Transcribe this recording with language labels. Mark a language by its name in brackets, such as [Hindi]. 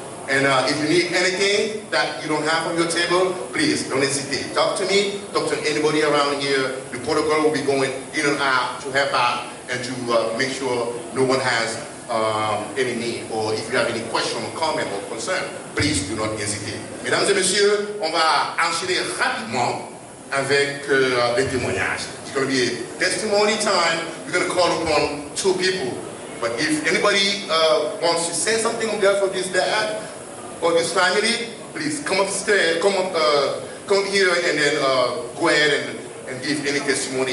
[English] And if you need anything that you don't have on your table, please don't hesitate. Talk to me, talk to anybody around here. The protocol will be going in and out to help out and to make sure no one has any need. Or if you have any question or comment or concern, please do not hesitate. [French] Mesdames et messieurs, on va enchaîner rapidement avec les témoignages. [English] It's going to be a testimony time. We're going to call upon two people. But if anybody wants to say something on behalf of this dad or this family, please come upstairs, come here, and then go ahead and give any testimony.